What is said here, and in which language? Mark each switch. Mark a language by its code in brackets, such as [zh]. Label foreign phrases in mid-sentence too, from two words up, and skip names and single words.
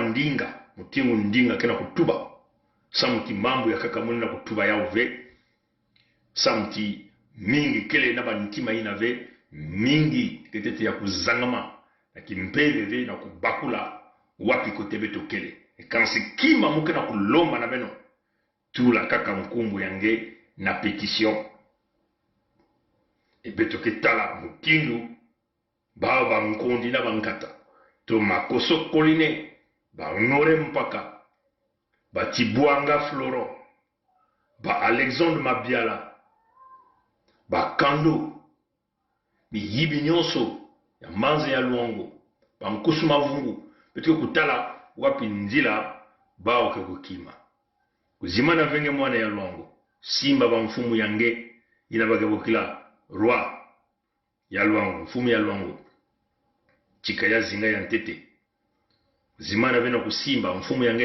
[ktu] ndinga mutingu ndinga kina kutuba samuti mambo ya kaka muni na kutuba yao ve samuti mingi kele na bantima ina ve mingi ketete ya kuzangama na kimpele ve na kubakula wapi kote beto kele kansi kima muke na kulomba na beno tula kaka mkumbu yange na petition beto ketala mukindu ba nkondi na bankata to makoso koline ba honore mpaka ba Tibwanga Florent ba Alexandre Mabiala ba Kando biyibi nyonso ya manze ya Luango ba Nkusu Mavungu beto kutala wapi nzila bao ke kukima kuzimana venge mwana ya Luango simba ba mfumu yange inabagabokila roi ya Luango mfumu ya Luango chika ya zinga ya ntete zimana vena kusimba mfumu yange